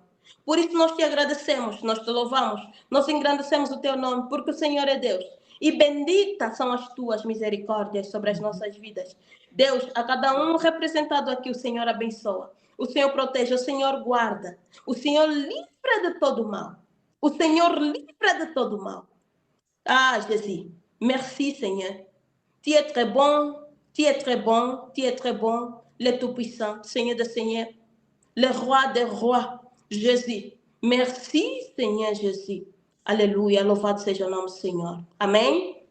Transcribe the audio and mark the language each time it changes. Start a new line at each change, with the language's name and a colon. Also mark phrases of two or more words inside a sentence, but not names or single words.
Portuguese: Por isso nós te agradecemos, nós te louvamos, nós engrandecemos o teu nome, porque o Senhor é Deus. E benditas são as tuas misericórdias sobre as nossas vidas. Deus, a cada um representado aqui, o Senhor abençoa. O Senhor protege, o Senhor guarda. O Senhor livra de todo mal. O Senhor livra de todo mal.
French: Ah, Jésus, merci Seigneur. Tu es très bon, tu es très bon, tu es très bon, le Tout-Puissant, Seigneur des Seigneurs, le Roi des Rois, Jésus. Merci Seigneur Jésus. Alléluia,
Portuguese: louvado seja o nome do Senhor. Amém?